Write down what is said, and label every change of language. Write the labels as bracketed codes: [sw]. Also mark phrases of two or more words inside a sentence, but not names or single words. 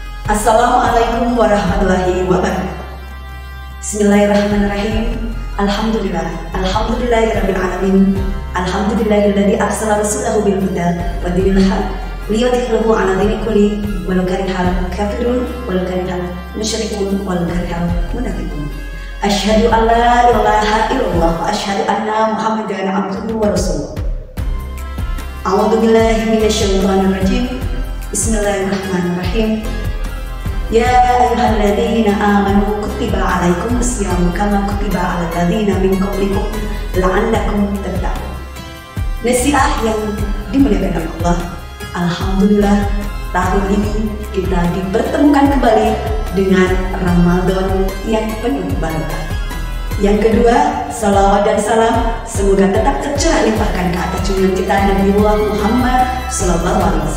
[ar] السلام عليكم ورحمة الله وبركاته. بسم الله الرحمن الرحيم. الحمد لله رب العالمين. الحمد لله الذي أرسل رسوله بالهدى ودين الحق ليظهره على الدين كله ولو كره الكافرون ولو كره المشركون ولو كره المنافقون. أشهد أن لا إله إلا الله وأشهد أن محمدا عبده ورسوله. أعوذ بالله من الشيطان الرجيم. بسم الله الرحمن الرحيم. يا أيها الذين آمنوا كتب عليكم الصيام كما كتب على الذين من قبلكم لعلكم تتقون. [id] Nasihat yang dimuliakan Allah. Alhamdulillah tahun ini kita dipertemukan kembali dengan Ramadan yang penuh barokah. Yang kedua, salawat dan salam semoga tetap tercurah limpahkan ke atas junjungan kita Nabi Muhammad SAW.